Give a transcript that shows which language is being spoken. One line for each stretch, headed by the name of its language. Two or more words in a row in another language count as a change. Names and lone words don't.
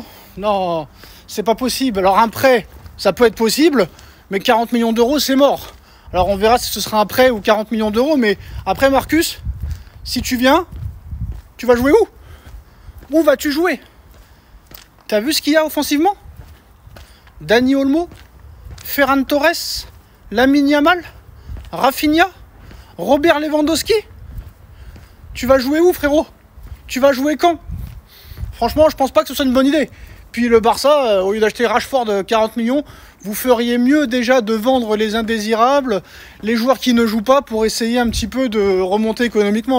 French: Non, c'est pas possible. Alors un prêt, ça peut être possible, mais 40 millions d'euros, c'est mort. Alors on verra si ce sera un prêt ou 40 millions d'euros, mais après Marcus, si tu viens, tu vas jouer où? Où vas-tu jouer? T'as vu ce qu'il y a offensivement? Dani Olmo, Ferran Torres, Lamine Yamal, Rafinha, Robert Lewandowski. Tu vas jouer où, frérot? Tu vas jouer quand? Franchement, je pense pas que ce soit une bonne idée. Puis le Barça, au lieu d'acheter Rashford 40 millions, vous feriez mieux déjà de vendre les indésirables, les joueurs qui ne jouent pas, pour essayer un petit peu de remonter économiquement.